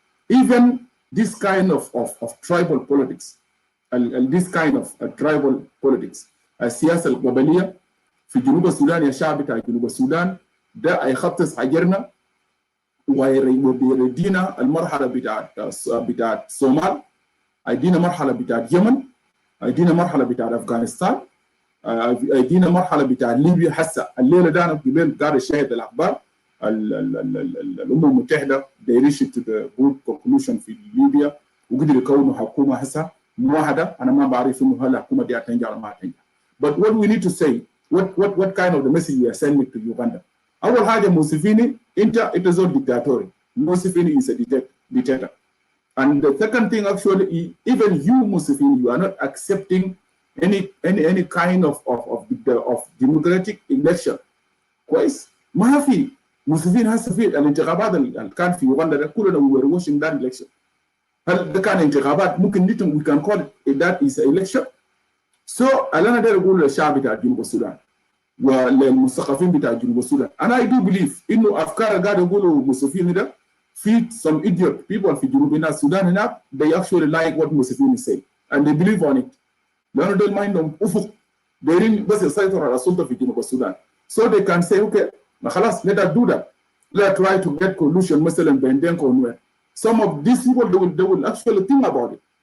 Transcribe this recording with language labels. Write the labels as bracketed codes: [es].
[en] Even this kind of tribal politics, [ar] this kind of tribal politics, السياسة القبلية في جنوب السودان يا شعب بتاع جنوب السودان ده هيخطط حجرنا ويردينا المرحلة بتاعت الصومال، هيدينا مرحلة بتاعت اليمن، هيدينا مرحلة بتاعت أفغانستان، هيدينا مرحلة بتاعت ليبيا. حسا الليلة ده أنا قبل قاعد أشاهد الأخبار الأمم المتحدة [en] they reached to the good conclusion [ar] في ليبيا وقدروا يكونوا حكومة هسا موحدة. أنا ما بعرف إنه هل الحكومة دي هتنجح ولا ما هتنجح. [en] But what we need to say, what kind of the message we are sending to Uganda? [ar] أول حاجة موسيفيني أنت زول dictatorial. [en] Museveni is a dictator. And the second thing, actually, even you, Museveni, you are not accepting any kind of democratic election. [ar] كويس؟ ما في Museveni هسه في الانتخابات اللي كان في يوغندا ده كلنا [en] we were watching that election. [ar] هل ده كان انتخابات ممكن نتم [en] we can call it that is an election. [ar] So أنا داير أقول للشعب بتاع جنوب السودان وللمثقفين بتاع جنوب السودان أنا [en] I do believe [ar] إنه أفكار قاعد يقولوا موسيفيني ده في [en] some idiot people [ar] في جنوب السودان هناك [en] they actually like what Museveni say and they believe on it. [ar] لأنه دول ما عندهم أفق دايرين بس يسيطروا على السلطة في جنوب السودان. [en] So they can say okay [ar] خلاص [en] let us do that. Let's try to get collusion [ar] مثلا بين دينكا ونوير. [en] Some of these people they will actually think about it.